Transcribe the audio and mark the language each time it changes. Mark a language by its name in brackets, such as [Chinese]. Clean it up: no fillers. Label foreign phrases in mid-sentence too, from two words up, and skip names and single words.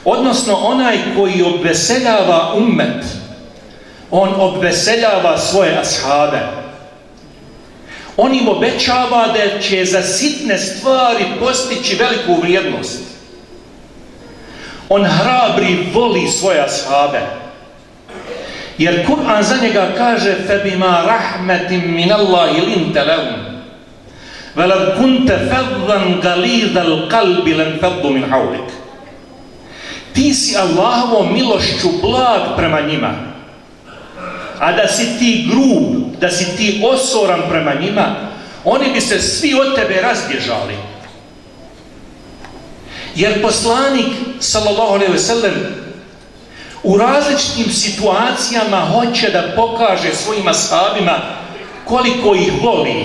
[Bosnian] odnosno onaj koji obveseljava ummet, on obveseljava svoje ashabe. On im obećava da će za sitne stvari postići veliku vrijednost. On hrabri voli svoje ashabe. Jer Kur'an za njega kaže [Arabic] فَبِمَا رَحْمَةٍ مِنَ اللَّهِ لِنْتَ لَهُمْ وَلَوْ كُنْتَ فَضًّا غَلِيظَ الْقَلْبِ لَنْفَضُّوا مِنْ حَوْلِكَ. [Bosnian] Ti si Allahovom milošću blag prema njima. A da si ti grub, da si ti osoran prema njima, oni bi se svi od tebe razbježali. Jer poslanik, [Arabic] صلى الله عليه وسلم, [Bosnian] u različitim situacijama hoće da pokaže svojim ashabima koliko ih voli.